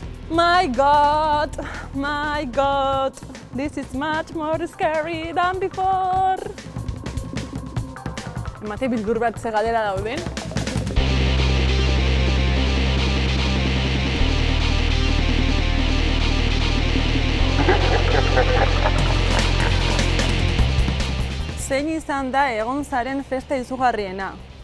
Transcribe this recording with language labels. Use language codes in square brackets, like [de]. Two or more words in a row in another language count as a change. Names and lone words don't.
[en] My God, this is much more scary than before. [eu] Emate bildur bat ze galdera dauden. Zein izan da egon zaren festa izugarriena?